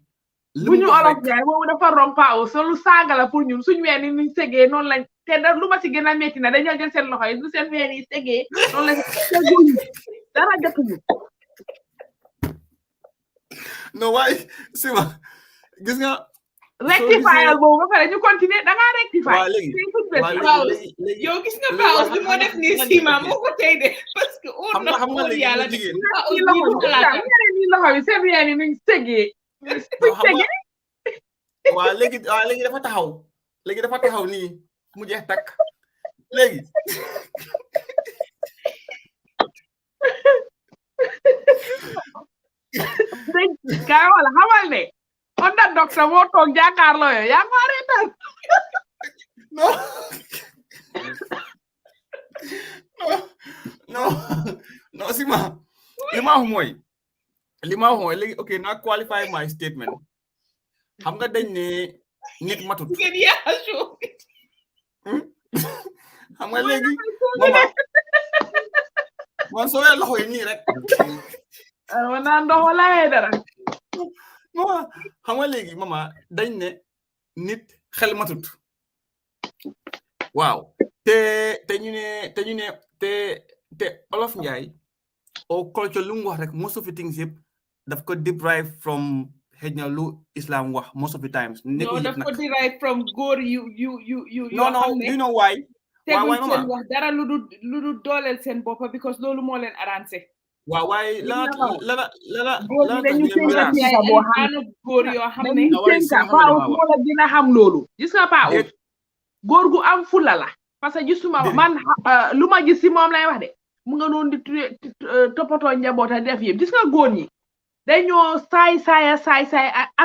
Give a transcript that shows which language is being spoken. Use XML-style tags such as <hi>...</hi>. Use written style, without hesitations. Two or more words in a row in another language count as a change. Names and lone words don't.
<wo>bu ñu olof njaay boobu dafa rompaaw solu saaga la pour ñun suñ weeni nuñ segee noonu lañ te da lu ma si gën a metti na dañoo jël seen loxo yi lu seen weeni segee noonu lañ seguñu dara jotuñu no waaye sima gis nga rectifier boobu ba pare ñu continuer da ngaa rectifier yow gis nga Paos li moo def nii sima moo ko tey de</wo> <fr>parce que on na</fr> <wo>xam nga léegi yàlla jigéen ni loxo yi seen weeni nuñ segee waaw léegi dafa taxaw nii mu jeex takk léegi kaa wala xamal ne on da docteur moo toog jàkkaarloo yo yaa ngi reetaan non sima li ma wax mooy léegi ok naa</wo> <en>qualify my statement</en> <wo>xam nga dañ ne nit matut xam nga léegi mama man soo loxo yi nii rek naan ndox wala dara mama xam nga léegi mama dañ ne nit xel matut waaw te ñu ne te olof njaay o culture lu mu wax rek</wo> <en>most of the things</en> <wo>yëpp daf ko</wo> <en>derive from</en> <wo>xëy na lu islam wax</wo> <en>most of the times</en> <wo>no daf ko</wo> <en>derive from</en> <wo>góor yu</wo> <en>no you know why</en> <wo>teguñ seen wax dara lu du dooleel seen boppa because loolu moo leen arrangé waaw waaye la dañu tënka tënka boo xam góor yoo xam ne dañu tënka Pao moo la dina xam loolu gis nga Pao góor gu am fula la parce que gisuma man lu ma gis si moom lay wax de mu nga noonu di toppatoo njaboot a def yëpp gis nga góor ñi dañoo saay ak</wo>